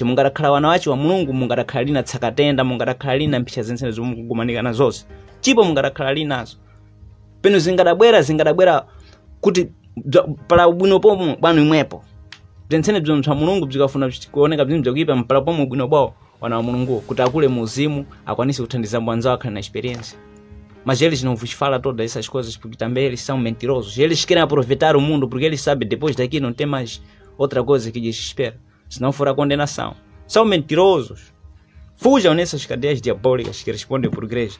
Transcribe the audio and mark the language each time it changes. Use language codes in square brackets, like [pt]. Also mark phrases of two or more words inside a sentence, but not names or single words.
[nyu] Mungadakhala wana wace wa Mulungu, mungadakhala lina tsakatenda, mungadakhala lina mphisha zensene zomwe mukugumanika zonse. Chipo mungadakhala linazo. Peno zingadabwera kuti pala bwino pomwe bwanu imwepo. Bzensene bzomwe mtsa Mulungu bzikafuna kuoneka bzimwe bzakuipa mpala pomwe bwino bwawo wana wa Mulungu kuti akule muzimu akwanise kuthandiza mwanzawo akhale na experiência. [pt] Mas eles não vos falam todas essas coisas porque também eles são mentirosos. Eles querem aproveitar o mundo porque eles sabem depois daqui não tem mais outra coisa que lhes espera. Se não for a condenação. São mentirosos. Fujam nessas cadeias diabólicas que respondem por igreja.